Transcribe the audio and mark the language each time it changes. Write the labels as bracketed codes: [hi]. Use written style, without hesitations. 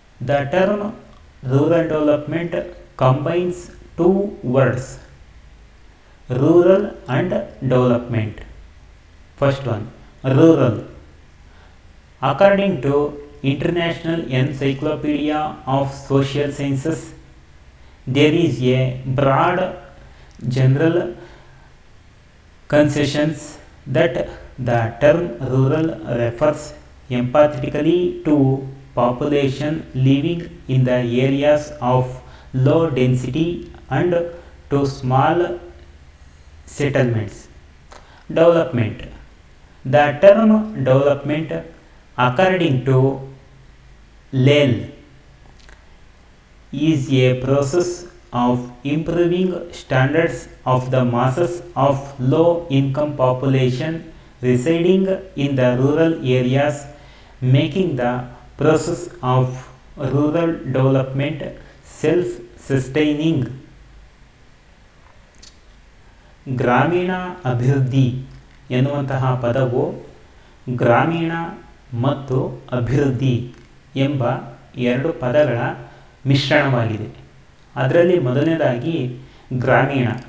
[en] The term rural development combines two words, rural and development. First one, rural. According to International Encyclopedia of Social Sciences, there is a broad general consensus that the term rural refers emphatically to population living in the areas of low density and to small settlements. Development. The term development, according to Lale, is a process of improving standards of the masses of low income population residing in the rural areas, making the process of rural development self-sustaining. [kn] ಗ್ರಾಮೀಣ ಅಭಿವೃದ್ಧಿ ಎನ್ನುವಂತಹ ಪದವು ಗ್ರಾಮೀಣ ಮತ್ತು ಅಭಿವೃದ್ಧಿ ಎಂಬ ಎರಡು ಪದಗಳ ಮಿಶ್ರಣವಾಗಿದೆ. ಅದರಲ್ಲಿ ಮೊದಲನೇದಾಗಿ ಗ್ರಾಮೀಣ.